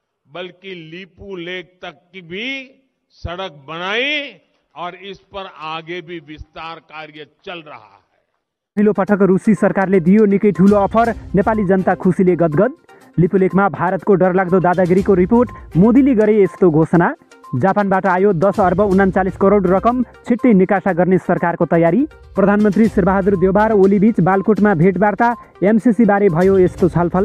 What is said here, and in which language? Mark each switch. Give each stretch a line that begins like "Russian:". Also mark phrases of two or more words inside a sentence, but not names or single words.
Hindi: बल्कि लीपू लेक तक की भी सड़क बनाई और इस पर आगे भी विस्तार कार्य चल रहा है।
Nepali: पहिलो पटक रुसी सरकारले दियो निकै ठूलो अफर, नेपाली जनता खुसीले गदगद। लिपुलेकमा भारतको डरलाग्दो दादागिरीको रिपोर्ट, मोदीले गरे यस्तो घोषणा। जापानबाट आयो 10 अर्ब 39 करोड रकम, छिट्टै निकासा गर्ने सरकारको तयारी। प्रधानमन्त्री शेरबहादुर देउवा र ओलीबीच बालकोटमा भेटवार्ता, एमसीसी बारे भयो यस्तो छलफल।